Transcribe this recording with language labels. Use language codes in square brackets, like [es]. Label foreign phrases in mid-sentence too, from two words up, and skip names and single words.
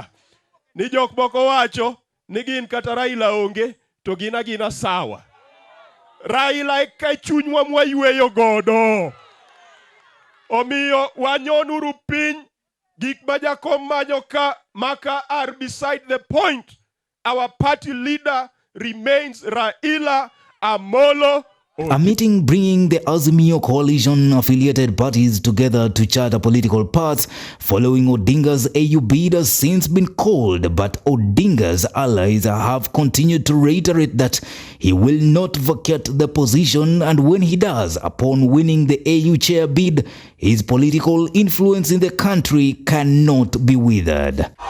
[luo] Ni jok moko wacho ni gin kata Raila onge to gina sawa. Raila e ka chunywa mwayweyo godo. Omiyo wanyonuru piny gik majakom manyo ka maka [en] are beside the point. Our party leader remains Raila Amolo Odinga. A meeting bringing the Azimio coalition-affiliated parties together to chart a political path following Odinga's AU bid has since been called, but Odinga's allies have continued to reiterate that he will not vacate the position, and when he does, upon winning the AU chair bid, his political influence in the country cannot be withered.